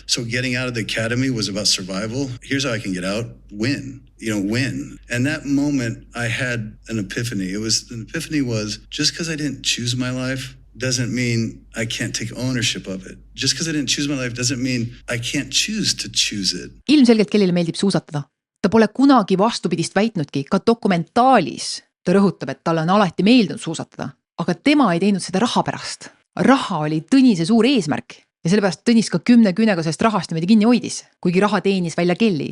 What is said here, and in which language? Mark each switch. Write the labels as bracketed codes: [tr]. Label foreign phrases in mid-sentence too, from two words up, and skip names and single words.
[en] So getting out of the academy was about survival. Here's how I can get out, win. Win. And that moment I had an epiphany. An epiphany was just because I didn't choose my life doesn't mean I can't take ownership of it. Just because I didn't choose my life doesn't mean I can't choose to choose it. [et] Ilmselgelt kellele meeldib suusatada. Ta pole kunagi vastupidist väitnudki, ka dokumentaalis ta rõhutab, et talle on alati meeldinud suusatada. Aga tema ei teinud seda raha pärast. Raha oli Tõnise suur eesmärk. Ja sellepärast Tõnis ka 10 küünega sellest rahast niimoodi kinni hoidis, kuigi raha teenis välja Kelly.